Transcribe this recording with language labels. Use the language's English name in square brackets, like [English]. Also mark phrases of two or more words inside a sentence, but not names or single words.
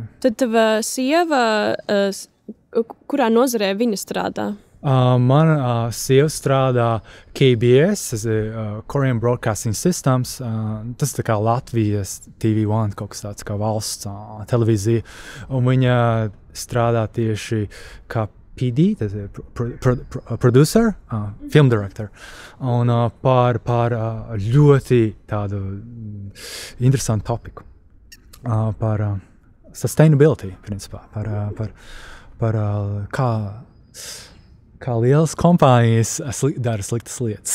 [Latvian] Tad tava sieva, kurā nozarē viņa strādā? Mana sieva strādā KBS, Korean Broadcasting Systems, tas tā kā Latvijas TV1, kaut kas tāds kā valsts televīzija, un viņa strādā tieši kā PD, tas ir [English] producer, film director, [Latvian] un par ļoti tādu interesantu topiku. Par sustainability, principā, par kā lielas kompānijas dara sliktas lietas.